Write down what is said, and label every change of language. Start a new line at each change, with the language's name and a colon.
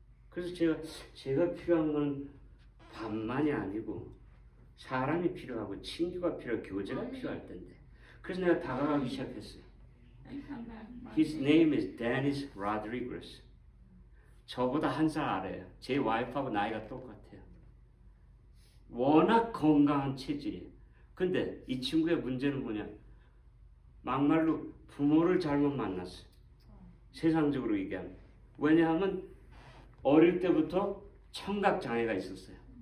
Korean: 그래서 제가 필요한 건 밥만이 아니고 사람이 필요하고 친구가 필요하고 교제가 필요할 텐데, 그래서 내가 다가가기 시작했어요.
English: His name is Dennis Rodriguez.
Korean: 저보다 1살 아래예요. 제 와이프하고 나이가 똑같아요. 워낙 건강한 체질이에요. 근데 이 친구의 문제는 뭐냐? 막말로 부모를 잘못 만났어요. 세상적으로 얘기하면. 왜냐하면 어릴 때부터 청각장애가 있었어요.